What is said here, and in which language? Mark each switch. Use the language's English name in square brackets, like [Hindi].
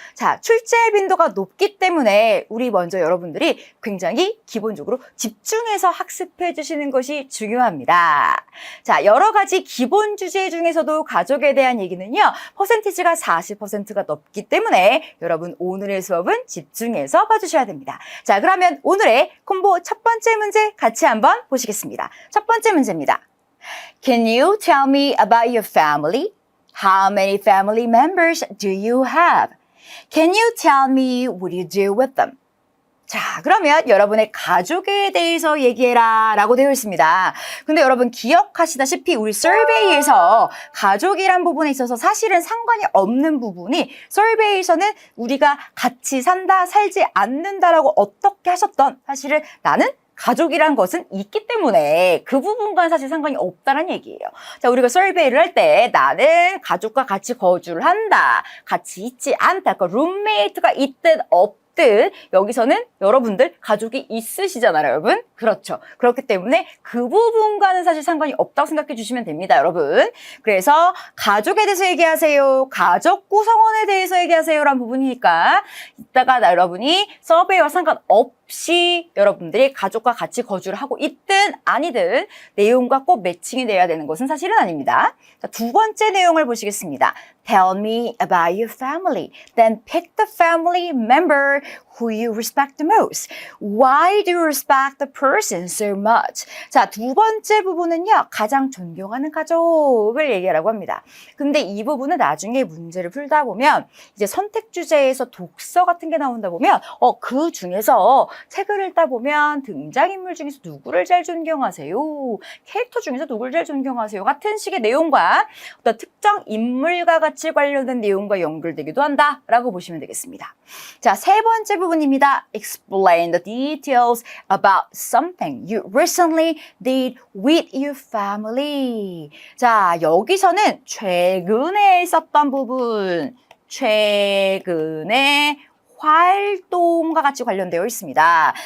[Korean] 자, 출제 빈도가 높기 때문에 우리 먼저 여러분들이 굉장히 기본적으로 집중해서 학습해 주시는 것이 중요합니다. 자, 여러 가지 기본 주제 중에서도 가족에 대한 얘기는요. 퍼센티지가 40%가 넘기 때문에 여러분 오늘의 수업은 집중해서 봐주셔야 됩니다. 자, 그러면 오늘의 콤보 첫 번째 문제 같이 한번 보시겠습니다. 첫 번째 문제입니다. [English] Can you tell me about your family? How many family members do you have? Can you tell me what you do with them? [Korean] 자, 그러면 여러분의 가족에 대해서 얘기해라 라고 되어 있습니다. 근데 여러분 기억하시다시피 우리 서베이에서 가족이란 부분에 있어서 사실은 상관이 없는 부분이 서베이에서는 우리가 같이 산다, 살지 않는다라고 어떻게 하셨던 사실은 나는 가족이란 것은 있기 때문에 그 부분과는 사실 상관이 없다는 얘기예요. 자, 우리가 서베이를 할 때 나는 가족과 같이 거주를 한다, 같이 있지 않다, 그러니까 룸메이트가 있든 없든 여기서는 여러분들 가족이 있으시잖아요, 여러분. 그렇죠. 그렇기 때문에 그 부분과는 사실 상관이 없다고 생각해 주시면 됩니다, 여러분. 그래서 가족에 대해서 얘기하세요, 가족 구성원에 대해서 얘기하세요라는 부분이니까 이따가 여러분이 서베이와 상관없이 여러분들이 가족과 같이 거주를 하고 있든 아니든 내용과 꼭 매칭이 돼야 되는 것은 사실은 아닙니다. 자, 두 번째 내용을 보시겠습니다. [English] Tell me about your family. Then pick the family member who you respect the most. Why do you respect the person so much? [Korean] 자, 두 번째 부분은요. 가장 존경하는 가족을 얘기하라고 합니다. 근데 이 부분은 나중에 문제를 풀다 보면 이제 선택 주제에서 독서 같은 게 나온다 보면 그 중에서 책을 읽다 보면 등장인물 중에서 누구를 제일 존경하세요? 캐릭터 중에서 누구를 제일 존경하세요? 같은 식의 내용과 어떤 특정 인물과 같이 관련된 내용과 연결되기도 한다라고 보시면 되겠습니다. 자, 세 번째 부분입니다. [English] Explain the details about something you recently did with your family. [Korean] 자, 여기서는 최근에 있었던 부분, 최근에 활동과 같이 관련되어 있습니다.